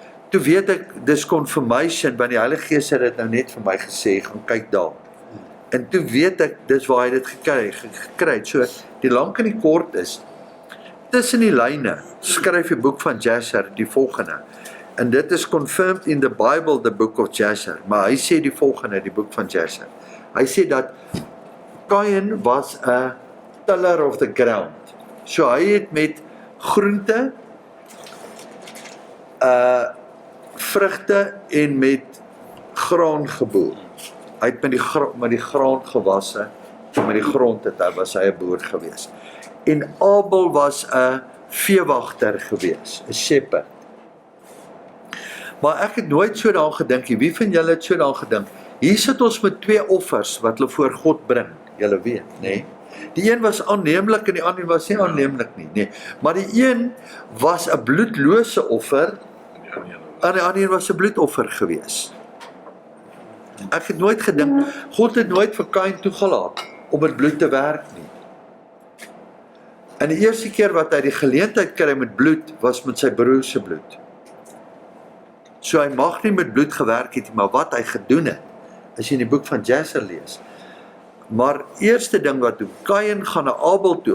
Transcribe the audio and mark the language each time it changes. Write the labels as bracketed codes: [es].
[af] Toe weet ek, dis confirmation, want die Heilige Gees het dit nou net vir my gesê, gaan kyk daar. En toe weet ek, dis waar hy dit gekry het. So, die lank en die kort is, tussen die lyne, skryf die boek van Jasher die volgende. En dit is [en] confirmed in the Bible, the book of Jasher. [af] Maar hy sê die volgende, die boek van Jasher. Hy sê dat [en] Cain was a tiller of the ground. [af] So hy het met groente, vrugte en met graan geboer. Hy het met die graan gewasse, en met die grond was hy 'n boer gewees. En Abel was 'n veewagter gewees, 'n shepherd. Maar ek het nooit so daaraan gedink nie. Wie van julle het so daaraan gedink? Hier sit ons met 2 offers wat hulle voor God bring. Julle weet, nê? Die een was aanneemlik en die ander was nie aanneemlik nie, nê. Maar die een was 'n bloedlose offer en die ander was 'n bloedoffer gewees. Ek het nooit gedink, God het nooit vir Cain toegelaat om met bloed te werk nie. En die eerste keer wat hy die geleentheid kry met bloed, was met sy broer se bloed. So hy mag nie met bloed gewerk het nie, maar wat hy gedoen het, as jy in die boek van Jasher lees. Maar eerste ding wat doen, Cain gaan na Abel toe.